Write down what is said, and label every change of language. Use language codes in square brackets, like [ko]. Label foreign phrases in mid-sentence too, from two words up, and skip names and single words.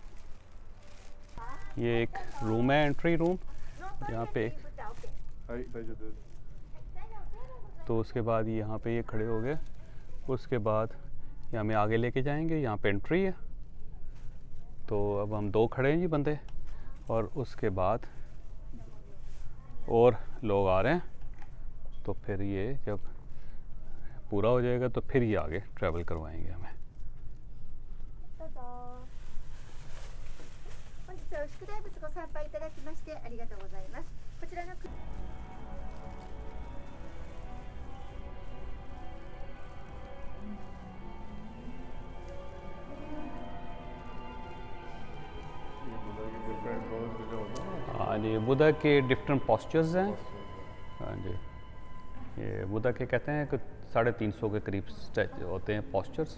[hi] ये एक रूम है, [en] entry room, [hi] यहाँ पे तो उसके बाद यहाँ पे ये खड़े हो गए, उसके बाद ये हमें आगे लेके जाएंगे, यहाँ पे एंट्री है। तो अब हम 2 खड़े हैं जी बंदे, और उसके बाद और लोग आ रहे हैं। तो फिर ये जब पूरा हो जाएगा तो फिर ये आगे ट्रैवल करवाएंगे हमें। [ja] 本日は牛久大仏ご参拝いただきましてありがとうございます。こちらの [en] different pose [hi] जो होता है ना, हाँ जी, बुद्धा के [en] different postures [hi] हैं। हाँ जी, ये बुद्धा के कहते हैं कि 350 के करीब होते हैं पॉस्चर्स।